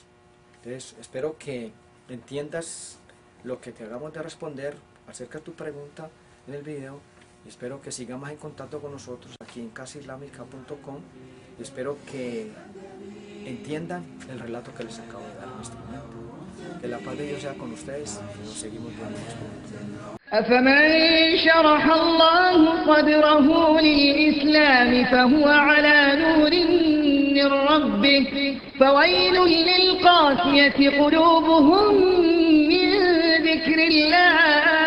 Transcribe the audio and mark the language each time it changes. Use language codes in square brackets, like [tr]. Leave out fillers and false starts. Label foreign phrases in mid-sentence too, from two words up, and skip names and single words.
[es] Entonces espero que entiendas lo que te hagamos de responder acerca de tu pregunta en el video. Y espero que sigas más en contacto con nosotros aquí en casaislámica.com. Y espero que entiendan el relato que les acabo de dar en este momento. Que la paz de Dios sea con ustedes y nos seguimos viendo. [ar] أفمن شرح الله صدره للإسلام فهو على نور من ربه فويل للقاسية قلوبهم من ذكر الله